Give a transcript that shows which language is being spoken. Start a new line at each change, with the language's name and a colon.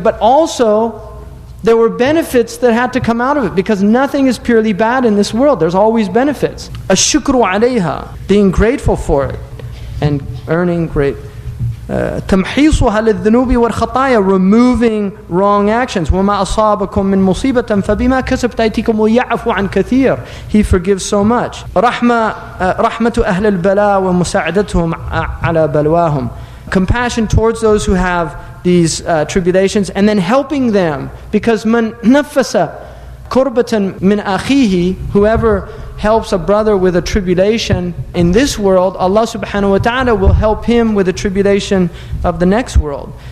English: But also, there were benefits that had to come out of it, because nothing is purely bad in this world. There's always benefits.
Arabic: الشكر عليها,
English: being grateful for it and earning great.
Arabic: تمحيصها للذنوب والخطايا,
English: removing wrong actions.
Arabic: وما أصابكم من مصيبة فبما كسبت أيديكم ويعفو عن كثير.
English: He forgives so much.
Arabic: رحمة أهل البلاء ومساعدتهم على بلواهم.
English: Compassion towards those who have these tribulations, and then helping them, because
Arabic: man nafasa kurbatan min akhihi,
English: whoever helps a brother with a tribulation in this world, Allah subhanahu wa ta'ala will help him with the tribulation of the next world.